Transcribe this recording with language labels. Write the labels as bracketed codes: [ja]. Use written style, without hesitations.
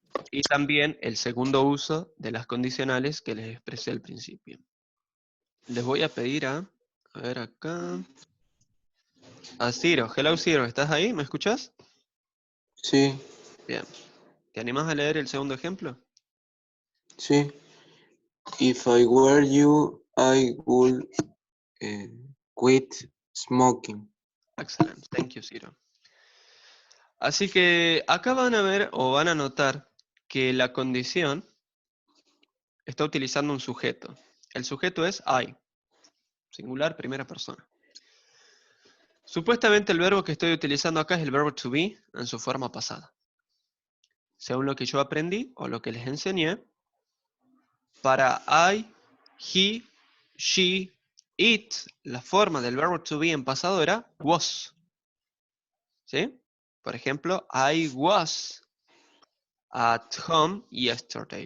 [es] Y también el segundo uso de las condicionales que les expresé al principio. Les voy a pedir a ver acá, a Ciro. [en] Hello [es] Ciro, ¿estás ahí? ¿Me escuchas? Sí, Bien. ¿Te animas a leer el segundo ejemplo? sí. [en] If I were you, I would quit smoking. Excellent. Thank you, Ciro. [es] Así que acá van a ver o van a notar que la condición está utilizando un sujeto. El sujeto es I, singular, primera persona. Supuestamente el verbo que estoy utilizando acá es el verbo to be en su forma pasada. Según lo que yo aprendí o lo que les enseñé, para I, he, she, it, la forma del verbo to be en pasado era was. ¿Sí? Por ejemplo, [en] I was at home yesterday.